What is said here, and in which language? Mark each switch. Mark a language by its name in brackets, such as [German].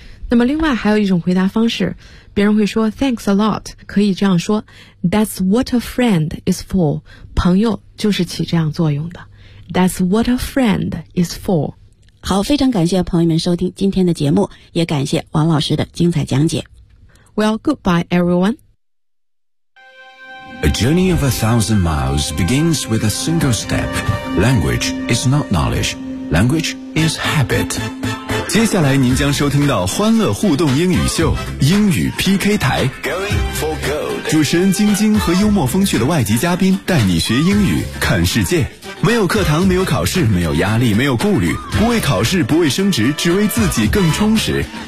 [Chinese] 那么另外还有一种回答方式，别人会说 [English] Thanks a lot， [Chinese] 可以这样说 [English] That's what a friend is for， [Chinese] 朋友就是起这样作用的。 [English] That's what a friend is for。 [Chinese] 好，非常感谢朋友们收听今天的节目，也感谢王老师的精彩讲解。 [English] Well, goodbye everyone。 A journey of 1,000 miles begins with a single step. Language is not knowledge. Language is habit. [Chinese] 接下来您将收听到欢乐互动英语秀，英语 PK 台。 [English] Going for gold. [Chinese] 主持人晶晶和幽默风趣的外籍嘉宾带你学英语，看世界。没有课堂，没有考试，没有压力，没有顾虑，不为考试，不为升职，只为自己更充实。